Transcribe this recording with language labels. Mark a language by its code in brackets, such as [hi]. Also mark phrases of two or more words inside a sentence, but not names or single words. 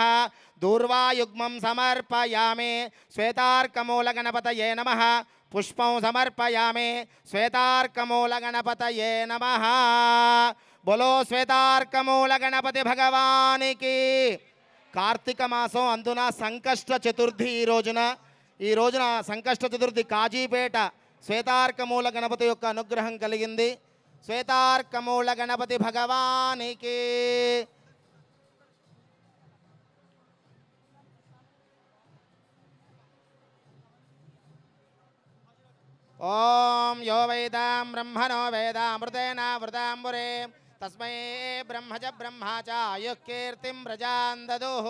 [sa] दूर्वायुग्मं समर्पयामि। श्वेतार्कमूल गणपतये नमः। पुष्पं समर्पयामि। श्वेतार्कमूल गणपतये नमः। [hi] बोलो श्वेतार्कमूल गणपति भगवान की। [sa] कार्तिक मासं [te] అందున సంకష్ట చతుర్థి ఈ రోజున సంకష్ట చతుర్థి కాజీపేట శ్వేతార్కమూల గణపతి యొక్క అనుగ్రహం కలిగింది. శ్వేతార్కమూల గణపతి భగవానికి [sa] ఓం యో వేదాం బ్రహ్మణో వేదామృతేన వృతాంబురే తస్మై బ్రహ్మజ బ్రహ్మాచ ఆయుఃకీర్తిం ప్రజాన్ దదుః.